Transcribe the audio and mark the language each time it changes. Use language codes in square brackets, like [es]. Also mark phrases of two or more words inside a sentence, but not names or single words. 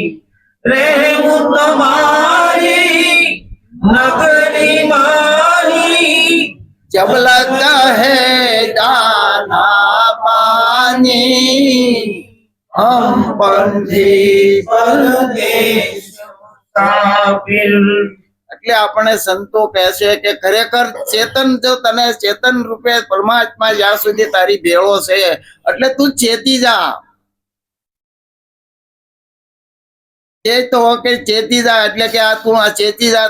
[hi] रहूं तुम्हारी नगरी मानी, जब लगा है दाना पानी. हम पंथी परदेश मुसाफिर. [gu] એટલે આપણે સંતો કહે છે કે ખરેખર ચેતન, જો તને ચેતન રૂપે પરમાત્મા જ્યાં સુધી તારી ભેળો છે એટલે તું ચેતી જા. ચેતી જા એટલે કે આ તું આ ચેતી જા.